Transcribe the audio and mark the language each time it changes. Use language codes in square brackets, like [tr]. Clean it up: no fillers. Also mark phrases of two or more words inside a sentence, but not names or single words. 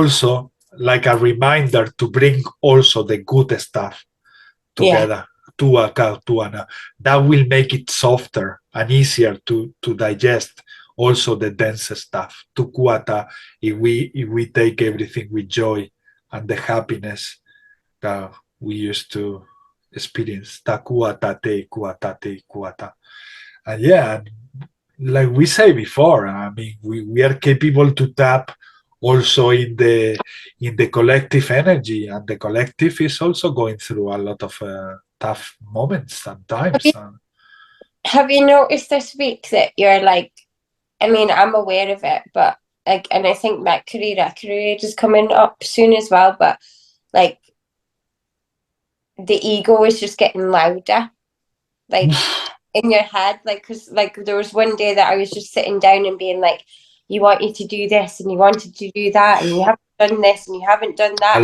[en] So also like a reminder to bring also the good stuff together that will make it softer and easier to digest also the dense stuff to kuata if we take everything with joy and the happiness that we used to experience. Ta kuata te kuata. And yeah, like we say before, I mean, we are capable to tap also in the collective energy, and the collective is also going through a lot of tough moments sometimes. Have you noticed this week that you're like, I mean, I'm aware of it, but like, and I think Mercury retrograde is coming up soon as well, but like the ego is just getting louder, like in your head, like, because like there was one day that I was just sitting down and being like, you wanted to do this and you wanted to do that and you haven't done this and you haven't done that.